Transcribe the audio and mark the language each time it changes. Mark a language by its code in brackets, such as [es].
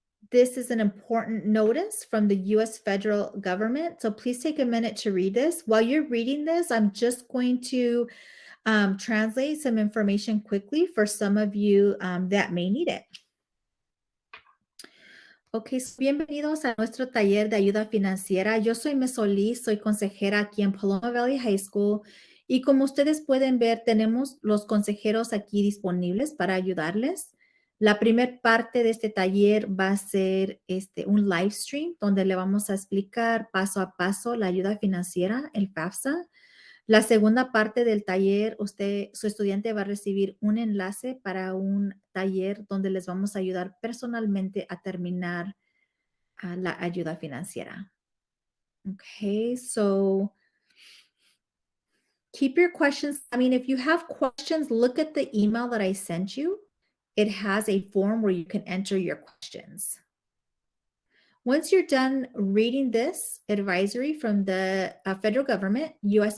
[en] This is an important notice from the US federal government. So please take a minute to read this. While you're reading this, I'm just going to translate some information quickly for some of you that may need it. [es] Ok, bienvenidos a nuestro taller de ayuda financiera. Yo soy Ms. Solís, soy consejera aquí en Paloma Valley High School y como ustedes pueden ver, tenemos los consejeros aquí disponibles para ayudarles. La primera parte de este taller va a ser un live stream donde le vamos a explicar paso a paso la ayuda financiera, el FAFSA. La segunda parte del taller, su estudiante va a recibir un enlace para un taller donde les vamos a ayudar personalmente a terminar la ayuda financiera. [en] Okay, so keep your questions. I mean, if you have questions, look at the email that I sent you. It has a form where you can enter your questions. Once you're done reading this advisory from the federal government, U.S.